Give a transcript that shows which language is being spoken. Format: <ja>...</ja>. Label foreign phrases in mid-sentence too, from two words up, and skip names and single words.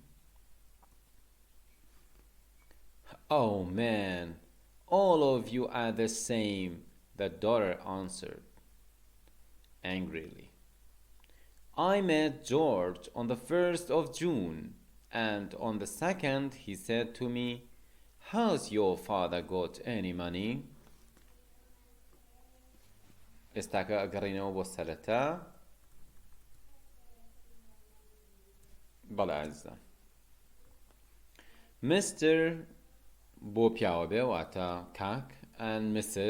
<en>"Oh, man, all of you are the same," the daughter answered angrily. "I met George on the 1st of June, and on the 2nd he said to me, 'Has your father got any money?'"</en> <ckb>ئێستاکە ئەگەڕێنەوە بۆ سەرەتا. بەڵێ عەزیزان، Mr. بۆ پیاوە بێ واتە کاک،</ckb> <en>and Mrs.</en>